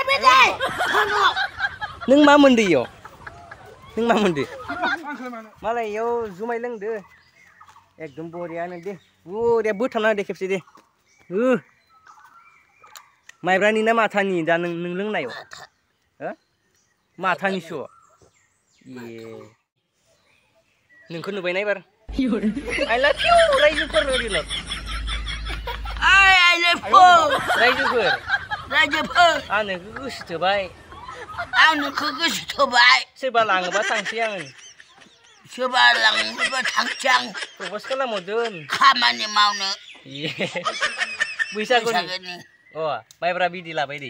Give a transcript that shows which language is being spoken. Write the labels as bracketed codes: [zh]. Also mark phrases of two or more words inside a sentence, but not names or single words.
[brx] नों मा मोनदो इयाव नों मा मोनदो मालाय इयाव जुमाय लोंदो एकदम बरियानो दे बरिया बोथाबना होदे खेबसे दे माइब्रानि ना माथानि दा नों लोंनायाव हो माथानिसो ए नोंखौ नुबायना एबार [en] I love you [brx] रायजोफोर ओरैलाय [en] I love you [brx] रायजोफोर आं नोंखौ गोसो थोबाय सोरबा लाङोबा थांसै आङो सोरबा लाङोबा थांसै आं प्रप'ज खालामहरदों खामानि मावनो बैसागुनि अ माइब्रा बिदि लाबाय दै